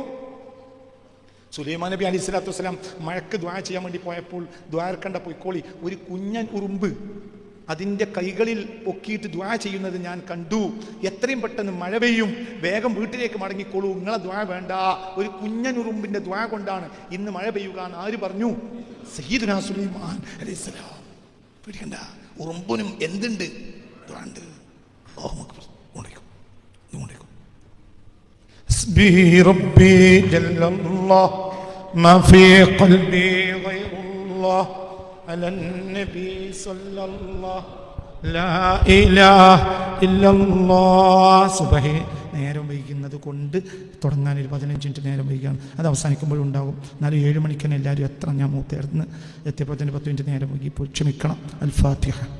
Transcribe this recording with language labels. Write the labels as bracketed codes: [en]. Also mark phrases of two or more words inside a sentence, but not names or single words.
[ml] സുലൈമാൻ നബി [ar] عليه الصلاة والسلام [ml] മഴക്ക് ദ്വാ ചെയ്യാൻ വേണ്ടി പോയപ്പോൾ ദ്വാരക്കണ്ട പൊയ്ക്കോളി, ഒരു കുഞ്ഞൻ ഉറുമ്പ് അതിൻ്റെ കൈകളിൽ പൊക്കിയിട്ട് ദ്വാ ചെയ്യുന്നത് ഞാൻ കണ്ടു. എത്രയും പെട്ടെന്ന് മഴ പെയ്യും, വേഗം വീട്ടിലേക്ക് മടങ്ങിക്കോളൂ, നിങ്ങളെ ദ്വാ വേണ്ട. ഒരു കുഞ്ഞൻ ഉറുമ്പിന്റെ ദ്വാ കൊണ്ടാണ് ഇന്ന് മഴ പെയ്യുക എന്ന് ആര് പറഞ്ഞു? [ar] سيدنا سليمان عليه السلام. [ml] പേടിക്കണ്ട, ഉറുമ്പിനും എന്തുണ്ട്? ദ്വാ ഉണ്ട്. [ar] على النبي صلى الله لا إله إلا الله. [ml] സുബഹി നേരം വൈകുന്നത് കൊണ്ട് തുടങ്ങാൻ ഒരു 15 മിനിറ്റ് നേരം വൈകുകയാണ്. അത് അവസാനിക്കുമ്പോഴും ഉണ്ടാകും. എന്നാലും 7 മണിക്ക് തന്നെ എല്ലാവരും എത്ര ഞാൻ മൂത്തേർന്ന് എത്തിയപ്പോൾ തന്നെ 10 മിനിറ്റ് നേരം വൈകി. ഇപ്പോൾ ക്ഷമിക്കണം. അൽ ഫാത്തിഹ.